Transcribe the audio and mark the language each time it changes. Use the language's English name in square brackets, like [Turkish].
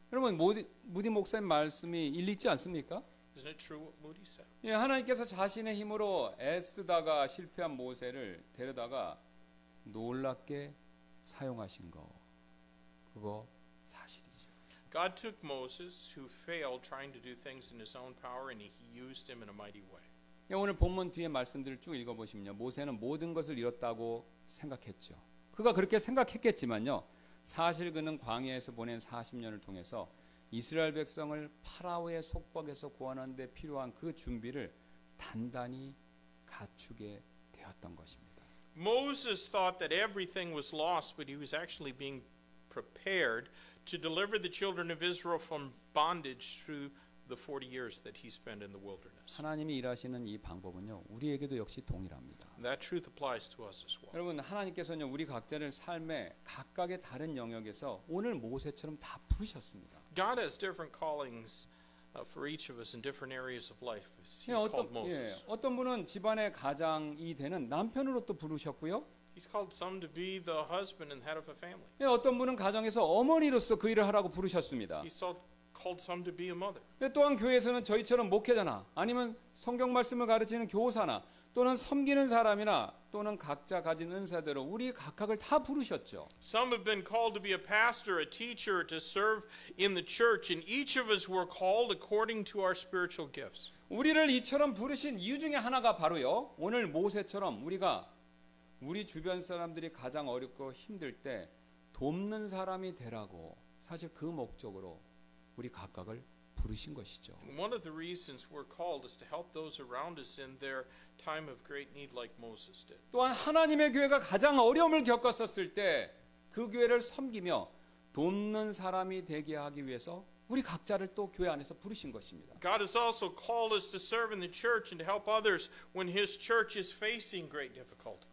[Korean] 여러분 무디 목사님 말씀이 일리 있지 않습니까? [English] Isn't it true what Moody said? [Korean] 예, 하나님께서 자신의 힘으로 애쓰다가 실패한 모세를 데려다가 놀랍게 사용하신 거 그거 사실이죠. [English] God took Moses, who failed trying to do things in his own power, and he used him in a mighty way. [Korean] 예, 오늘 본문 뒤에 말씀들을 쭉 읽어보시면요, 모세는 모든 것을 잃었다고 생각했죠. 그가 그렇게 생각했겠지만요, 사실 그는 광야에서 보낸 40년을 통해서 이스라엘 백성을 파라오의 속박에서 구원하는 데 필요한 그 준비를 단단히 갖추게 되었던 것입니다. [English] Moses thought that everything was lost, but he was actually being prepared to deliver the children of Israel from bondage through the 40 years that he spent in the wilderness. [Korean] 하나님이 일하시는 이 방법은요, 우리에게도 역시 동일합니다. [English] That truth applies to us as well. [Korean] 여러분, 하나님께서는 우리 각자를 삶의 각각의 다른 영역에서 오늘 모세처럼 다 부르셨습니다. [English] God has different callings for each of us in different areas of life. He 예, called Moses. [Korean] 어떤 분은 집안의 가장이 되는 남편으로 또 부르셨고요. [English] He's called some to be the husband and head of a family. [Korean] 예, 어떤 분은 가정에서 어머니로서 그 일을 하라고 부르셨습니다. [English] He's called some to be a mother. [Korean] 예, 또한 교회에서는 저희처럼 목회자나 아니면 성경 말씀을 가르치는 교사나 또는 섬기는 사람이나 또는 각자 가진 은사대로 우리 각각을 다 부르셨죠. [English] Some have been called to be a pastor, a teacher, to serve in the church, and each of us were called according to our spiritual gifts. [Korean] 우리를 이처럼 부르신 이유 중에 하나가 바로요, 오늘 모세처럼 우리가 우리 주변 사람들이 가장 어렵고 힘들 때 돕는 사람이 되라고, 사실 그 목적으로 우리 각각을 부르신 것이죠. [English] One of the reasons we're called is to help those around us in their time of great need like Moses did. [Korean] 또한 하나님의 교회가 가장 어려움을 겪었었을 때 그 교회를 섬기며 돕는 사람이 되게 하기 위해서 우리 각자를 또 교회 안에서 부르신 것입니다. [English] God has also called us to serve in the church and to help others when His church is facing great difficulty.